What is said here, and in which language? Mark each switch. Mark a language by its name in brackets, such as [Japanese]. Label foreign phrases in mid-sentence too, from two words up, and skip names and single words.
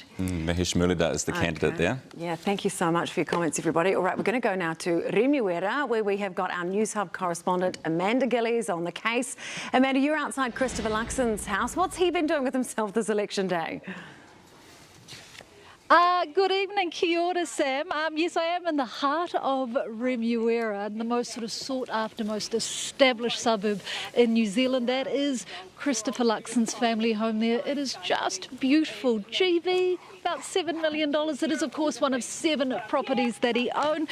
[English] Mahesh Muralidharan is the candidate there. Yeah, thank you so much for your comments, everybody. All right, we're going to go now to Remuera, where we have got our News Hub correspondent, Amanda Gillies, on the case. Amanda, you're outside Christopher Luxon's house. What's he been doing with himself this election day? Good evening, [Māori] kia ora, Sam. [English] Yes, I am in the heart of Remuera, the most sort of sought-after, most established suburb in New Zealand. That is Christopher Luxon's family home there. It is just beautiful. GV, about $7 million. It is, of course, one of 7 properties that he owned.